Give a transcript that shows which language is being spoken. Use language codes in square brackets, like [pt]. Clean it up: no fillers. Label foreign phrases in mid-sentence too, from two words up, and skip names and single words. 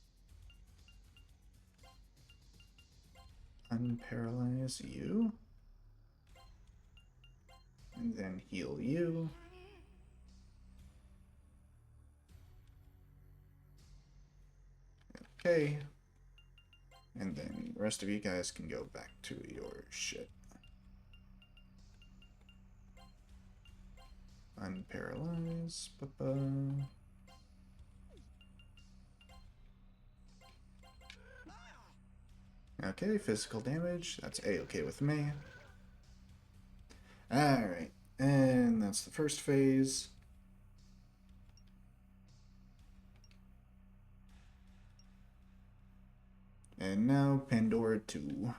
[en] Unparalyze you. And then heal you. Okay. And then the rest of you guys can go back to your shit. Unparalyze. Ba-ba. Okay, physical damage. That's A-okay with me. Alright, and that's the first phase. And now Pandora 2.